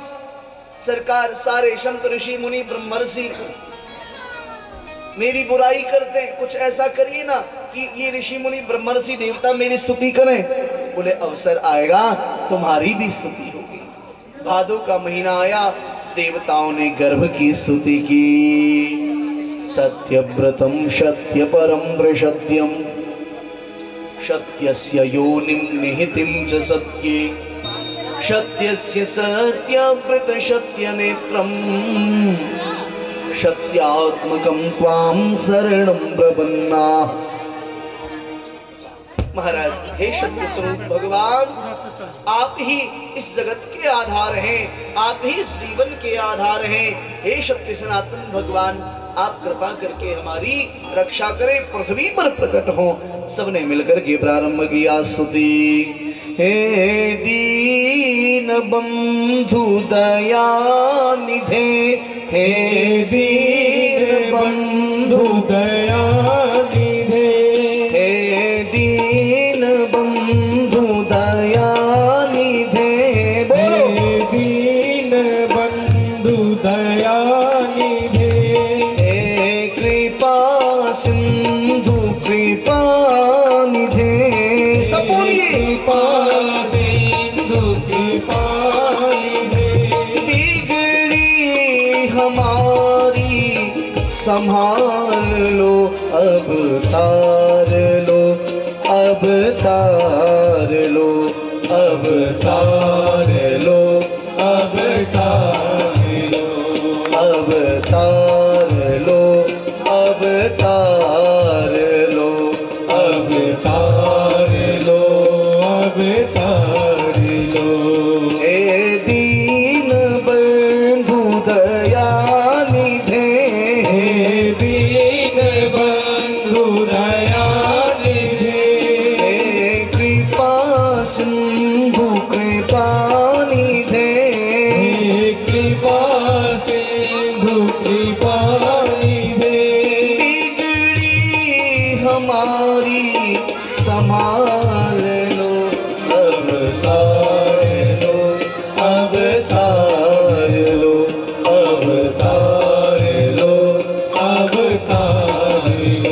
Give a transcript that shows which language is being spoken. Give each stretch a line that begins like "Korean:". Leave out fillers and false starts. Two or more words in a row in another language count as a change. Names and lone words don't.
Hindi: सरकार, सारे शंकर ऋषि मुनि ब्रह्मर्षि मेरी बुराई करते हैं, कुछ ऐसा करिए ना कि ये ऋषि मुनि ब्रह्मर्षि देवता मेरी स्तुति करें। बोले अवसर आएगा तुम्हारी भी स्तुति होगी। भादो का महीना आया, देवताओं ने गर्भ की स्तुति की।
Sanskrit: सत्यव्रतम सत्य परम दृशत्यम सत्यस्य योनिं निहितिं च सत्ये सत्यस्य सत्यव्रत सत्यनेत्रं सत्यात्मकं त्वां शरणं प्रपन्नाः।
Hindi: महाराज, हे सत्य स्वरूप भगवान, आप ही इस जगत के आधार हैं, आप ही इस जीवन के आधार हैं। हे सत्य सनातन भगवान, आप कृपा करके हमारी रक्षा करें, पृथ्वी पर प्रकट हो। सबने मिलकर के प्रारंभ किया स्तुति। हे दीन बंधु दयानिधे, हे दीन बंधु दयानिधे, हे दीन बंधु दयानिधे। बोलो दीन बंधु दयानिधे हे कृपा सिंधु कृपा निधे। सब बोलिए। कृपा सिंधु कृपा निधे बिगड़ी हमारी संभाल लो, अब तार लो, अब तार लो, अब तार लो, अब तार लो अब तार लो, अब तार लो, अब तार लो अब तार लो हे दीन बंधु दयानिधे। हे दीन बंधु दयानिधे हे कृपा सिंधु कृपा निधे। हे कृपा सिंधु कृपा निधे बिगड़ी हमारी संभाल लो, अब तार लो, अब तार लो, अब तार लो। अब तार लो